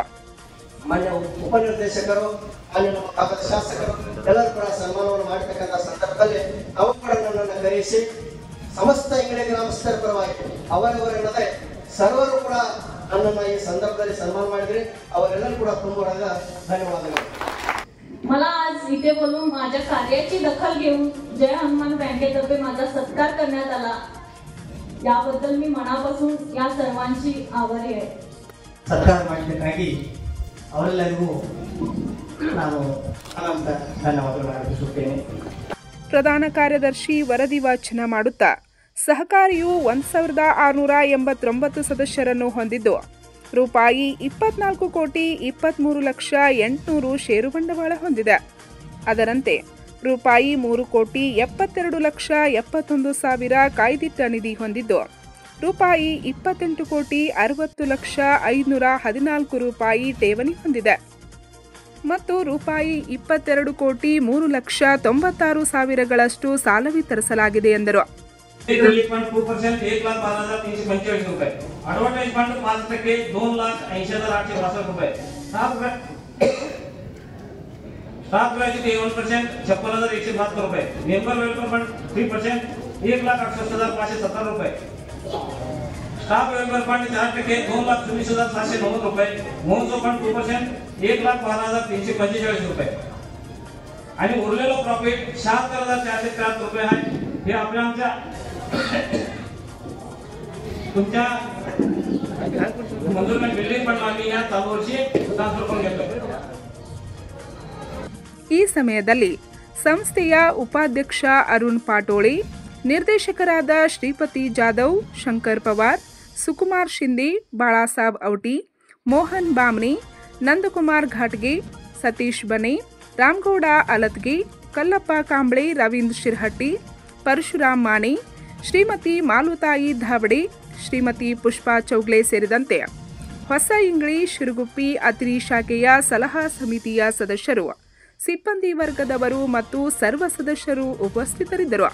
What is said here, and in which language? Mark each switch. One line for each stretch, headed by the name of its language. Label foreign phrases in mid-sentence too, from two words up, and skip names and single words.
Kannada: ಮಾನ್ಯ ಉಪನಿರ್ದೇಶಕರು, ಮಾನ್ಯ ನಮ್ಮ ಶಾಸಕರು ಎಲ್ಲರೂ ಕೂಡ ಸನ್ಮಾನವನ್ನು ಮಾಡತಕ್ಕಂಥ ಸಂದರ್ಭದಲ್ಲಿ ಅವರು ಕೂಡ ನನ್ನನ್ನು ಕರೆಯಿಸಿ ಸಮಸ್ತ ಇಂಗ್ಲಿಷ್ ಗ್ರಾಮಸ್ಥರ ಪರವಾಗಿ ಅವರವರೆಲ್ಲದೆ ಸರ್ವರು ಕೂಡ ನನ್ನನ್ನು ಈ ಸಂದರ್ಭದಲ್ಲಿ ಸನ್ಮಾನ ಮಾಡಿದ್ರಿ. ಅವರೆಲ್ಲರೂ ಕೂಡ ತುಂಬ ಧನ್ಯವಾದಗಳು.
Marathi: मला आज इथे बोलून माझ्या कार्याची दखल घेऊन जय हनुमान बँकेतर्फे माझा सत्कार करण्यात आला. याबद्दल मी मनापासून या सर्वांची आभारी आहे. ಸತ್ಕಾರ ಮಾಡಿದ್ದಕ್ಕಾಗಿ ಅವರೆಲ್ಲರಿಗೂ ನಾನು ಅನಂತ ಧನ್ಯವಾದಗಳನ್ನು ಅರ್ಪಿಸುತ್ತೇನೆ. ಪ್ರಧಾನ ಕಾರ್ಯದರ್ಶಿ ವರದಿ ವಾಚನ ಮಾಡುತ್ತಾ ಸಹಕಾರಿಯು 1689 ಸದಸ್ಯರನ್ನು ಹೊಂದಿದ್ದು ರೂಪಾಯಿ 24,23,800,000 ಷೇರು ಬಂಡವಾಳ ಹೊಂದಿದೆ. ಅದರಂತೆ ರೂಪಾಯಿ 3,72,71,000 ಕಾಯ್ದಿಟ್ಟ ನಿಧಿ ಹೊಂದಿದ್ದು ರೂಪಾಯಿ 28,60,514 ರೂಪಾಯಿ ಠೇವಣಿ ಹೊಂದಿದೆ ಮತ್ತು ರೂಪಾಯಿ 22,03,96,000 ಸಾಲ ವಿತರಿಸಲಾಗಿದೆ ಎಂದರು. फंड 2% 1,12,345 रुपये.
English: advertise fund
Marathi: 5% 2,80,862 रुपये.
English: staff gratuity
Marathi: 1% 56,172 रुपये.
English: member welfare fund
Marathi: 3% 1,68,570 रुपये.
English: staff welfare fund
Marathi: 4% 2,24,709 रुपये. महोत्सव फंड 2% 1,12,345 रुपये. आणि उरलेलं प्रॉफिट 76,403 रुपये आहे. हे आपल्या आमच्या तुमच्या मंजूर बिल्डिंग पण आम्ही या चालू वर्षी ट्रान्सफर करून घेतोय.
Kannada: ಈ ಸಮಯದಲ್ಲಿ ಸಂಸ್ಥೆಯ ಉಪಾಧ್ಯಕ್ಷ ಅರುಣ್ ಪಾಟೋಳಿ, ನಿರ್ದೇಶಕರಾದ ಶ್ರೀಪತಿ ಜಾಧವ್, ಶಂಕರ್ ಪವಾರ್, ಸುಕುಮಾರ್ ಶಿಂದೆ, ಬಾಳಾಸಾಬ್ ಔಟಿ, ಮೋಹನ್ ಬಾಮ್ನಿ, ನಂದಕುಮಾರ್ ಘಾಟ್ಗೆ, ಸತೀಶ್ ಬನೆ, ರಾಮಗೌಡ ಅಲತ್ಗೆ, ಕಲ್ಲಪ್ಪ ಕಾಂಬ್ಳೆ, ರವೀಂದ್ರ ಶಿರ್ಹಟ್ಟಿ, ಪರಶುರಾಮ್ ಮಾನೆ, ಶ್ರೀಮತಿ ಮಾಲುತಾಯಿ ಧಾವಡೆ, ಶ್ರೀಮತಿ ಪುಷ್ಪಾ ಚೌಗ್ಲೆ ಸೇರಿದಂತೆ ಹೊಸ ಇಂಗ್ಳಿ ಶಿರುಗುಪ್ಪಿ ಅತಿರಿ ಶಾಖೆಯ ಸಲಹಾ ಸಮಿತಿಯ ಸದಸ್ಯರು, ಸಿಬ್ಬಂದಿ ವರ್ಗದವರು ಮತ್ತು ಸರ್ವ ಸದಸ್ಯರು ಉಪಸ್ಥಿತರಿದ್ದರು.